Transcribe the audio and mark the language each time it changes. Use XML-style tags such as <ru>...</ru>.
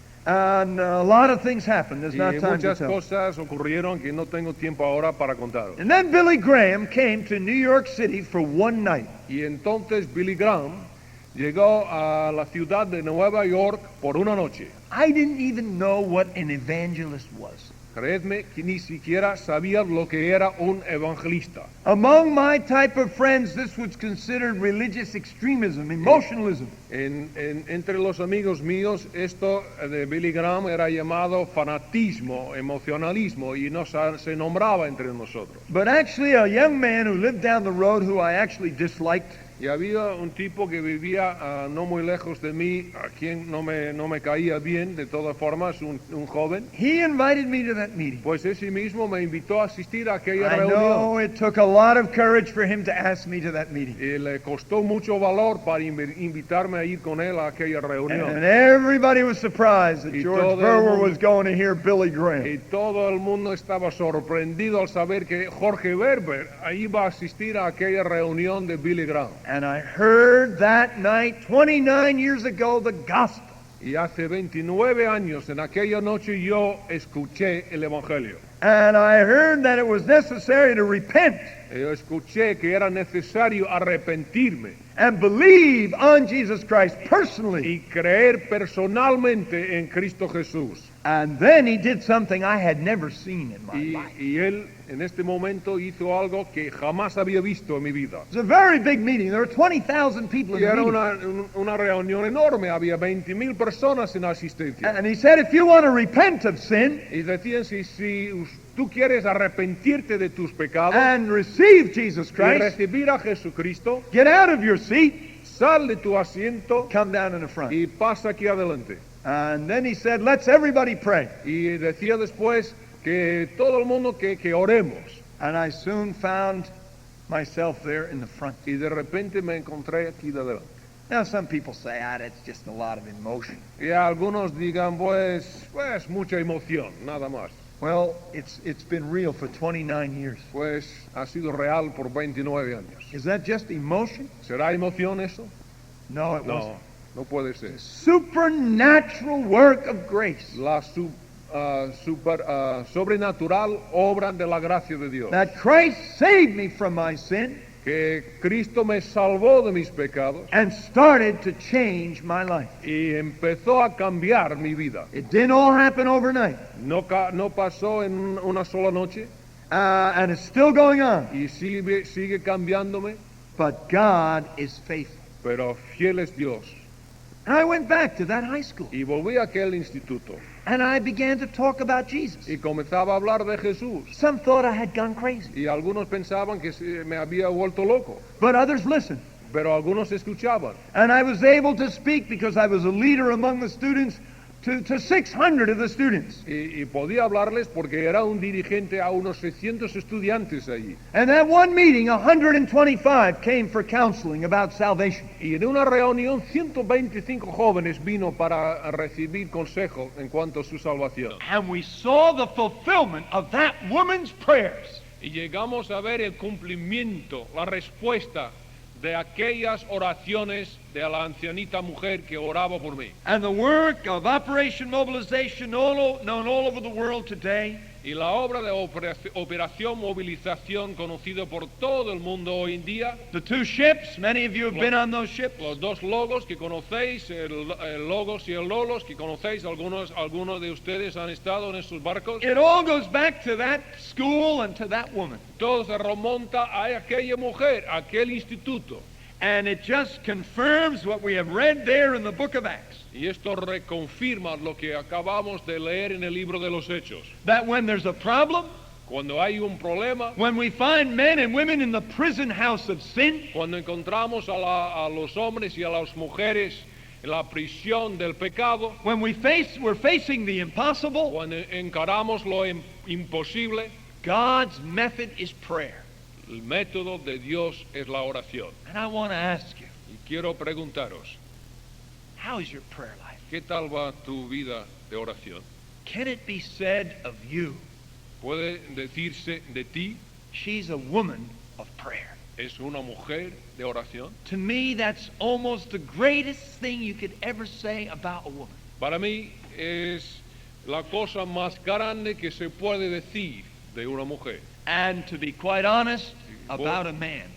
<en>And a lot of things happened. There's</en> <es>Y</es> <en>not time to</en> <es>muchas</es> <en>tell.</en> <es>cosas ocurrieron que no tengo tiempo ahora para contar.</es> <en>And then Billy Graham came to New York City for one night.</en> <es>Y entonces Billy Graham llegó a la ciudad de Nueva York por una noche.</es> <en>I didn't even know what an evangelist was.</en> <es>Creedme que ni siquiera sabía lo que era un evangelista.</es> <en>Among my type of friends, this was considered religious extremism, emotionalism.</en> <es>Entre los amigos míos, esto de Billy Graham era llamado fanatismo, emocionalismo, y no se nombraba entre nosotros.</es> <en>But actually, a young man who lived down the road who I actually disliked,</en> <es>Y había un tipo que vivía no muy lejos de mí, a quien no me caía bien, de todas formas, un joven.</es> <en>he invited me to that meeting.</en> <es>Pues ese mismo me invitó a asistir a aquella</es> <en>I</en> <es>reunión.</es> <en>know it took a lot of courage for him to ask me to that meeting.</en> <es>Y le costó mucho valor para invitarme a ir con él a aquella reunión.</es> <en>And everybody was surprised that</en> <es>Y</es> <en>George</en> <es>todo el</es> <en>Verwer</en> <es>mundo-</es> <en>was going to hear Billy Graham.</en> <es>todo el mundo estaba sorprendido al saber que Jorge Berber iba a asistir a aquella reunión de Billy Graham.</es> <en>And I heard that night, 29 years ago, the gospel.</en> <es>Y hace 29 años, en aquella noche, yo escuché el Evangelio.</es> <en>And I heard that it was necessary to repent</en> <es>Yo escuché que era necesario arrepentirme</es> <en>and believe on Jesus Christ personally.</en> <es>y creer personalmente en Cristo Jesús.</es> <en>And then he did something I had never seen in my life.</en> <es>Y él en este momento hizo algo que jamás había visto en mi vida.</es> <en>It was a very big meeting. There were 20,000 people in</en> <es>Y</es> <en>the</en> <es>era</es> <en>meeting.</en> <es>una reunión enorme, había 20,000 personas en asistencia.</es> <en>And he said, if you want to repent of sin</en> <es>Y decían, si tú quieres arrepentirte de tus pecados</es> <en>and receive Jesus</en> <es>y</es> <en>Christ,</en> <es>recibir a Jesucristo,</es> <en>get out of your seat,</en> <es>sal de tu asiento</es> <en>come down in the front.</en> <es>y pasa aquí adelante.</es> <en>And then he said, let's everybody pray.</en> <es>Y decía después que todo el mundo que oremos.</es> <en>And I soon found myself there in the front.</en> <es>Y de repente me encontré aquí de adelante.</es> <en>Now some people say, that's just a lot of emotion.</en> <es>Y algunos digan, pues mucha emoción, nada más.</es> <en>Well, it's been real for 29 years.</en> <es>Pues ha sido real por 29 años.</es> <en>Is that just emotion?</en> <es>¿Será emoción eso?</es> <en>No, it wasn't.</en> <es>No, no puede ser.</es> <en>Supernatural work of grace.</en> <es>La sobrenatural obra de la gracia de Dios.</es> <en>That Christ saved me from my sin</en> <es>Que Cristo me salvó de mis pecados</es> <en>and started to change my life.</en> <es>y empezó a cambiar mi vida.</es> <en>It didn't all happen overnight.</en> <es>No pasó en una sola noche</es> <en>And it's still going on.</en> <es>y sigue cambiándome,</es> <en>But God is faithful.</en> <es>pero fiel es Dios.</es> <en>And I went back to that high school.</en> <es>Y volví a aquel instituto</es> <en>And I began to talk about Jesus.</en> <es>y comenzaba a hablar de Jesús.</es> <en>Some thought I had gone crazy.</en> <es>Y algunos pensaban que me había vuelto loco,</es> <en>But others listened.</en> <es>pero algunos escuchaban.</es> <en>And I was able to speak because I was a leader among the students to 600 of the students.</en> <es>Y podía hablarles porque era un dirigente a unos 600 estudiantes allí.</es> <en>And that one meeting, 125 came for counseling about salvation.</en> <es>Y en una reunión 125 jóvenes vino para recibir consejo en cuanto a su salvación.</es> <en>And we saw the fulfillment of that woman's prayers.</en> <es>Y llegamos a ver el cumplimiento, la respuesta de aquellas oraciones de la ancianita mujer que oraba por mí.</es> <en>And the work of Operation Mobilization known all over the world today.</en> <es>Y la obra de Operación Movilización, conocido por todo el mundo hoy en día.</es> <en>The two ships, many of you have been on those ships.</en> <es>Los dos logos que conocéis, el Logos y el Lolos que conocéis, algunos de ustedes han estado en esos barcos.</es> <en>It all goes back to that school and to that woman.</en> <es>Todo se remonta a aquella mujer, a aquel instituto.</es> <en>And it just confirms what we have read there in the book of Acts.</en> <es>Y esto reconfirma lo que acabamos de leer en el libro de los Hechos.</es> <en>That when there's a problem,</en> <es>Cuando hay un problema,</es> <en>when we find men and women in the prison house of sin,</en> <es>cuando encontramos a los hombres y a las mujeres en la prisión del pecado,</es> <en>when we're facing the impossible,</en> <es>cuando encaramos lo imposible,</es> <en>God's method is prayer.</en> <es>el método de Dios es la oración.</es> <en>And I want to ask you,</en> <es>Y quiero preguntaros,</es> <en>how is your prayer life?</en> <es>¿qué tal va tu vida de oración?</es> <en>Can it be said of you,</en> <es>¿Puede decirse de ti,</es> <en>she's a woman of prayer?</en> <es>es una mujer de oración?</es> <en>To me, that's almost the greatest thing you could ever say about a woman.</en> <es>Para mí es la cosa más grande que se puede decir de una mujer.</es> <en>And to be quite honest, about a man.</en>